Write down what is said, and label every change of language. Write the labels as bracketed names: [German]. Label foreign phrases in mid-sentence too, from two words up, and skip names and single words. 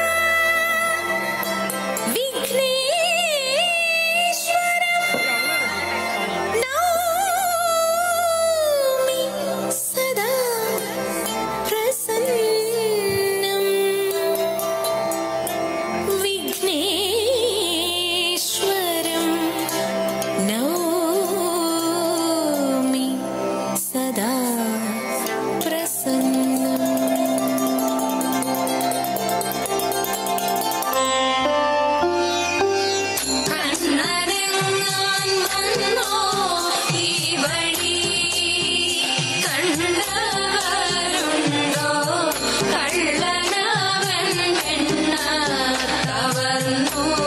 [Sanskrit] विघ्नेश्वरं नौमि सदा प्रसन्नं विघ्नेश्वरं नौमि सदा प्रसन्नम् [Malayalam] കണ്ണരങ്ങാൻ വന്നോ ഈ വഴി കണ്ടവരുണ്ടോ കള്ളനവൻ പെണ്ണ കവർന്നു